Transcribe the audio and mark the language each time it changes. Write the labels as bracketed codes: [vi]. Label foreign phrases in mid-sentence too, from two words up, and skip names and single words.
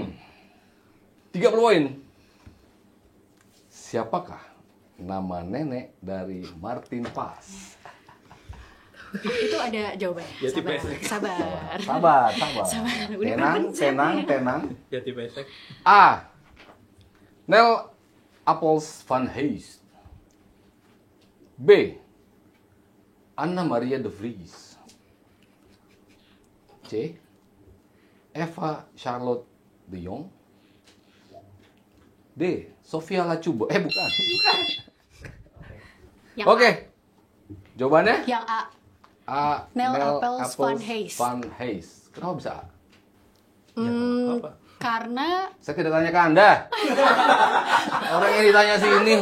[id] 30 poin. Siapakah nama nenek dari Martin Paes? Itu ada jawabannya. Ya, tipe Sabar. S. Sabar. Sabar. Udah Tenang. Ganti pesek. A. Nel Appels van Hees. B. Anna Maria de Vries. C. Eva Charlotte de Jong. D. Sofia Lachuba. Bukan. Yang Oke. Jawabannya? Yang A. A. Nel Appels van Hees. Van Hees. Kenapa bisa A? Apa? Karena Saya tidak tanya ke Anda. Orang yang ditanya sini.